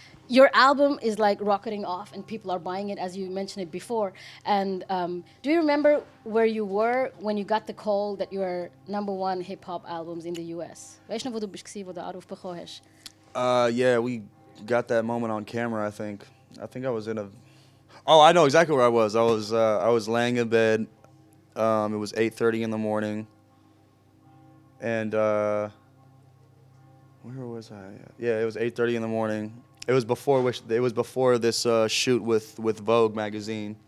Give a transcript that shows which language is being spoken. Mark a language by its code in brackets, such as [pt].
[en] Your album is like rocketing off and people are buying it, as you mentioned it before. And do you remember where you were when you got the call that you were #1 hip-hop albums in the US? [de] Weißt du noch, wo du bist, wo du den Anruf bekommen hast? [en] Yeah, we got that moment on camera, I think. I think I was in a... Oh, I know exactly where I was. I was laying in bed. It was 8:30 in the morning. And where was I? Yeah, it was 8:30 in the morning. It was before this shoot with Vogue magazine.